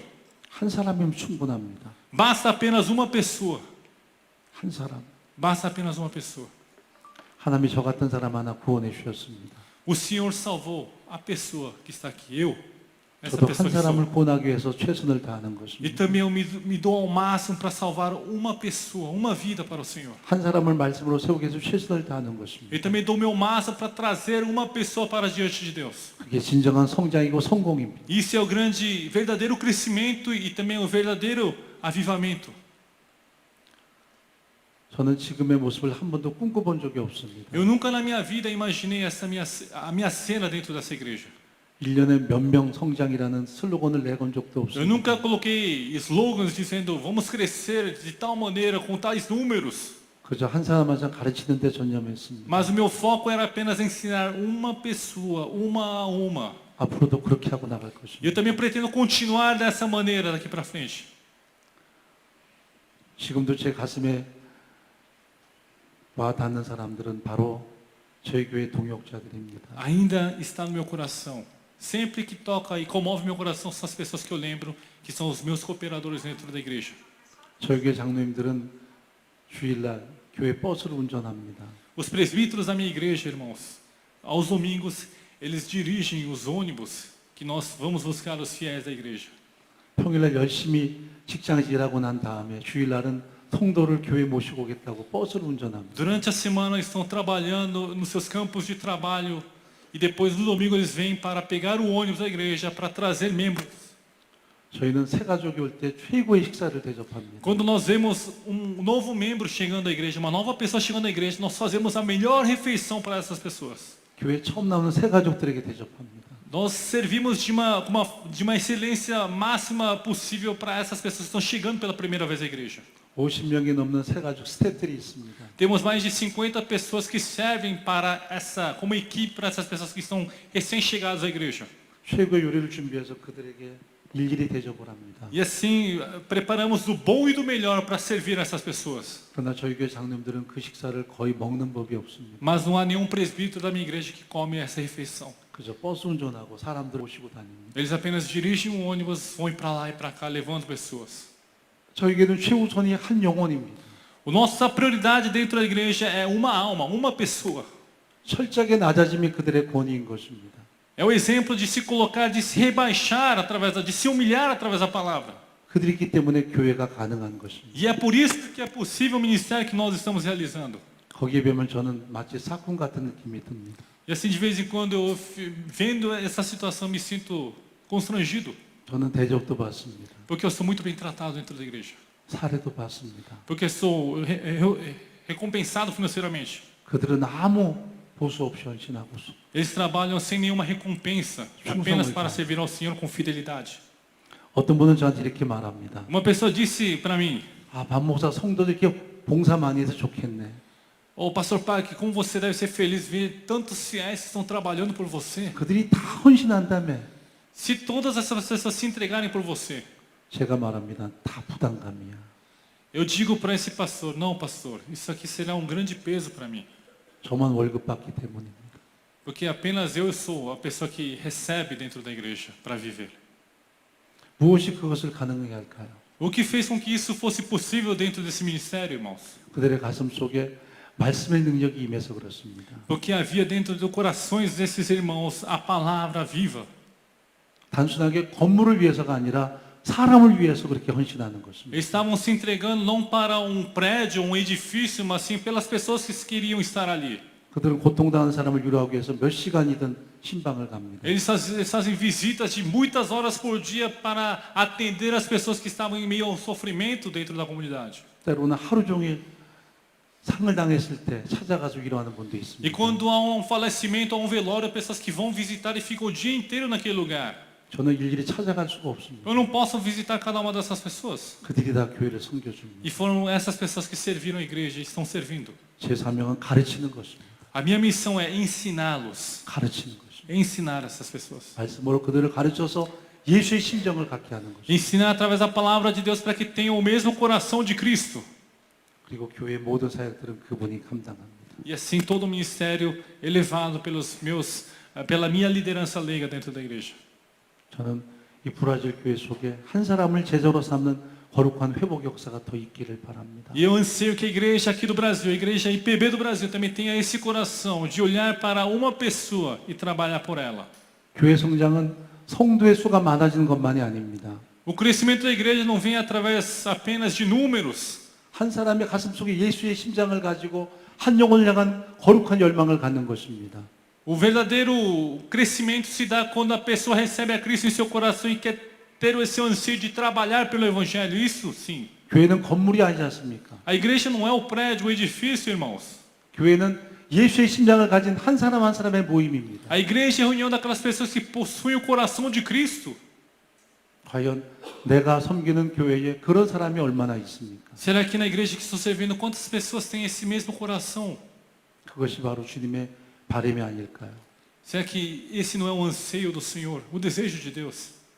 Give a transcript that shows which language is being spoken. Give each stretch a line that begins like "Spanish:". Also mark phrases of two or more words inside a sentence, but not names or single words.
Korean: 한 사람이면 충분합니다.
Portuguese: Basta apenas uma pessoa.
Korean: 한 사람.
Portuguese: Basta apenas uma pessoa.
Korean: 하나님이 저 같은 사람 하나 구원해 주셨습니다.
Portuguese: O Senhor salvou a pessoa que está aqui, eu. Essa
Korean: 저도
Portuguese: pessoa
Korean: 한
Portuguese: que sou.
Korean: 사람을 구원하기 위해서 최선을 다하는
Portuguese: E
Korean: 것입니다.
Portuguese: também eu me dou ao máximo para salvar uma pessoa, uma vida para o Senhor.
Korean: 한 사람을 말씀으로 세우기 위해서 최선을 다하는 것입니다.
Portuguese: E também dou meu máximo para trazer uma pessoa para diante de Deus.
Korean: 그게 진정한 성장이고 성공입니다.
Portuguese: Isso é o grande, verdadeiro crescimento e também o verdadeiro avivamento.
Korean: 저는 지금의 모습을 한 번도 꿈꿔본 적이 없습니다.
Portuguese: Eu nunca na minha vida imaginei a minha cena dentro dessa igreja.
Korean: 1년에 몇 명 성장이라는 슬로건을 내건 적도
Portuguese: Eu
Korean: 없습니다.
Portuguese: nunca coloquei slogans dizendo vamos crescer de tal maneira, com tais números.
Korean: 그저 한 사람 한 사람 가르치는 데 전념했습니다.
Portuguese: Mas o meu foco era apenas ensinar uma pessoa, uma a uma.
Korean: 앞으로도 그렇게 하고 나갈
Portuguese: E eu
Korean: 것입니다.
Portuguese: também pretendo continuar dessa maneira daqui para frente.
Korean: 지금도 제 가슴에 와 닿는 사람들은 바로 저희 교회 동역자들입니다.
Portuguese: Ainda está no meu coração. Sempre que toca e comove meu coração são as pessoas que eu lembro que são os meus cooperadores dentro da igreja.
Korean: 저희 교회 장로님들은 주일날 교회 버스를 운전합니다.
Portuguese: Os presbíteros da minha igreja, irmãos, aos domingos eles dirigem os ônibus que nós vamos buscar os fiéis da igreja.
Korean: 평일날 열심히 직장에서 일하고 난 다음에 주일날은 성도를 교회 모시고 오겠다고 버스를 운전합니다.
Portuguese: Durante a semana estão trabalhando nos seus campos de trabalho e depois no domingo eles vêm para pegar o ônibus da igreja para trazer membros.
Korean: 저희는 새 가족이 올 때 최고의 식사를 대접합니다.
Portuguese: Quando nós vemos um novo membro chegando à igreja, uma nova pessoa chegando à igreja, nós fazemos a melhor refeição para essas pessoas.
Korean: 교회 처음 나오는 새 가족들에게 대접합니다.
Portuguese: Nós servimos de uma excelência máxima possível para essas pessoas que estão chegando pela primeira vez à igreja.
Korean: 50명이 넘는 새 가족 스태프들이 있습니다.
Portuguese: Temos mais de 50 pessoas que servem como equipe para essas pessoas que estão recém-chegadas à igreja.
Korean: 최고의 요리를 준비해서 그들에게 일일이 대접을 합니다.
Portuguese: E assim, preparamos do bom e do melhor para servir essas pessoas.
Korean: 그러나 저희 교회 장로님들은 그 식사를 거의 먹는 법이 없습니다.
Portuguese: Mas não há nenhum presbítero da minha igreja que come essa refeição.
Korean: 그저 버스 운전하고 사람들 모시고 다닙니다.
Portuguese: Eles apenas dirigem um ônibus, vão para lá e para cá, levando pessoas.
Korean: 저에게는 최우선이 한 영혼입니다.
Portuguese: Nossa prioridade dentro da igreja é uma alma, uma pessoa.
Korean: 철저하게 낮아짐이 그들의 권위인 것입니다.
Portuguese: É o exemplo de se colocar, de se rebaixar de se humilhar através da palavra.
Korean: 그들이 있기 때문에 교회가 가능한 것입니다.
Portuguese: E é por isso que é possível o ministério que nós estamos realizando.
Korean: 거기에 비하면 저는 마치 사꾼 같은 느낌이 듭니다.
Portuguese: E assim, de vez em quando, vendo essa situação, me sinto constrangido.
Korean: 저는 대접도 받습니다.
Portuguese: Porque eu sou muito bem tratado dentro da igreja.
Korean: 사례도 받습니다.
Portuguese: Porque sou recompensado financeiramente.
Korean: 그들은 아무 보수 없이 헌신하고
Portuguese: Eles trabalham sem nenhuma recompensa, apenas para servir ao Senhor com fidelidade.
Korean: 어떤 분은 저한테 이렇게 말합니다.
Portuguese: Uma pessoa disse para mim:
Korean: 박 목사 성도들 이렇게 봉사 많이 해서 좋겠네.
Portuguese: "Ô, pastor Park, como você deve ser feliz ver tantos fiéis que estão trabalhando por você.
Korean: 그들이 다 헌신한다며.
Portuguese: Se todas essas pessoas se entregarem por você."
Korean: 제가 말합니다. 다 부담감이야.
Portuguese: Eu digo para esse pastor: "Não, pastor, isso aqui será um grande peso para mim.
Korean: 저만 월급 받기 때문입니다.
Portuguese: Porque apenas eu sou a pessoa que recebe dentro da igreja para viver."
Korean: 무엇이 그것을 가능하게 할까요?
Portuguese: O que fez com que isso fosse possível dentro desse ministério, irmãos?
Korean: 그들의 가슴 속에 말씀의 능력이 임해서 그렇습니다.
Portuguese: Porque havia dentro dos corações desses irmãos a palavra viva.
Korean: 단순하게 건물을 위해서가 아니라 사람을 위해서 그렇게 헌신하는 것입니다.
Portuguese: Eles estavam se entregando não para um prédio, um edifício, mas sim pelas pessoas que queriam estar ali.
Korean: 그들은 고통당하는 사람을 위로하기 위해서 몇 시간이든 신방을 갑니다.
Portuguese: Eles fazem visitas de muitas horas por dia para atender as pessoas que estavam em meio ao sofrimento dentro da comunidade.
Korean: 때로는 하루 종일 상을 당했을 때 찾아가서 위로하는 분도
Portuguese: E
Korean: 있습니다.
Portuguese: quando há um falecimento, há um velório, pessoas que vão visitar e ficam o dia inteiro naquele lugar.
Korean: 저는 일일이 찾아갈 수가 없습니다.
Portuguese: Eu não posso visitar cada uma dessas pessoas.
Korean: 그들이 다 교회를 섬겨줍니다.
Portuguese: E foram essas pessoas que serviram a igreja e estão servindo.
Korean: 제 사명은 가르치는 것입니다.
Portuguese: A minha missão é ensiná-los,
Korean: 가르치는 것입니다.
Portuguese: ensinar essas pessoas.
Korean: 말씀으로 그들을 가르쳐서 예수의 심정을 갖게 하는 것입니다.
Portuguese: Ensinar através da palavra de Deus para que tenham o mesmo coração de Cristo.
Korean: 그리고 교회 모든 사역들은 그분이 감당합니다.
Portuguese: E assim todo o ministério elevado pela minha liderança leiga dentro da igreja.
Korean: 저는 이 브라질 교회 속에 한 사람을 제자로 삼는 거룩한 회복 역사가 더 있기를 바랍니다.
Portuguese: E eu anseio que a igreja aqui do Brasil, a igreja IPB do Brasil, também tenha esse coração de olhar para uma pessoa e trabalhar por ela.
Korean: 교회 성장은 성도의 수가 많아지는 것만이 아닙니다.
Portuguese: O crescimento da igreja não vem através apenas de números.
Korean: 한 사람의 가슴 속에 예수의 심장을 가지고 한 영혼을 향한 거룩한 열망을 갖는 것입니다.
Portuguese: O verdadeiro crescimento se dá quando a pessoa recebe a Cristo em seu coração e quer ter esse anseio de trabalhar pelo Evangelho. Isso sim.
Korean: 교회는 건물이 아니지 않습니까?
Portuguese: A igreja não é o prédio, o edifício, irmãos.
Korean: 교회는 예수의 심장을 가진 한 사람 한 사람의 모임입니다.
Portuguese: A igreja é a reunião daquelas pessoas que possuem o coração de Cristo.
Korean: 과연 내가 섬기는 교회에 그런 사람이 얼마나 있습니까?
Portuguese: Será que na igreja que estou servindo, quantas pessoas têm esse mesmo coração?
Korean: 그것이 바로 주님의 바람이 아닐까요?
Portuguese: Será que esse não é o anseio do Senhor, o desejo de Deus?